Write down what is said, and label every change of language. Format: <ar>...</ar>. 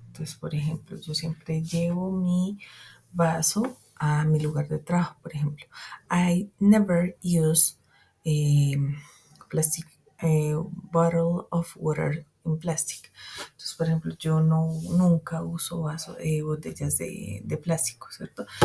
<es>Entonces, por ejemplo, yo siempre llevo mi vaso a mi lugar de trabajo, por ejemplo.</es> <en>I never use plastic bottle of water in plastic.</en> <es>Entonces, por ejemplo, yo nunca uso botellas de plástico, ¿cierto?</es>